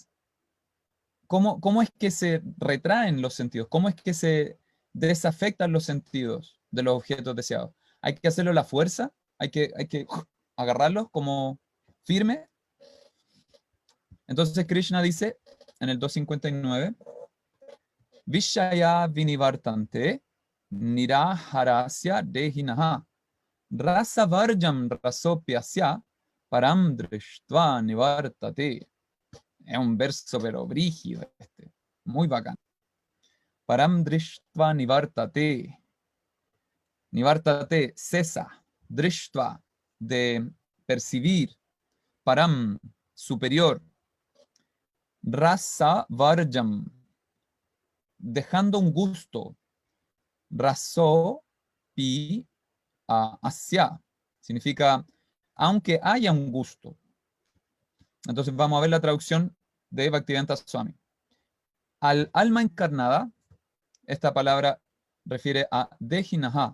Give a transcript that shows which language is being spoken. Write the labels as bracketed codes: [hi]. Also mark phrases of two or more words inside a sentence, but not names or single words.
[es] ¿Cómo es que se retraen los sentidos? ¿Cómo es que se desafectan los sentidos de los objetos deseados? ¿Hay que hacerlo a la fuerza? ¿Hay que agarrarlos como firme? Entonces Krishna dice en el 259, [sa] विषया विनिवर्तन्ते निराहारस्य देहिनः रस वर्जम् रसोऽप्यस्य परम् दृष्ट्वा निवर्तते. [es] Es un verso pero brígido este, muy bacán. [sa] परम् दृष्ट्वा निवर्तते. [es] Nivartate, cesa. Drishtva, de percibir. Param, superior. [sa] रस वर्जम्, [es] dejando un gusto. [sa] रसो पि अस्य, [es] significa aunque haya un gusto. Entonces vamos a ver la traducción de Bhaktivedanta Swami. Al alma encarnada, esta palabra refiere a Dejinaha.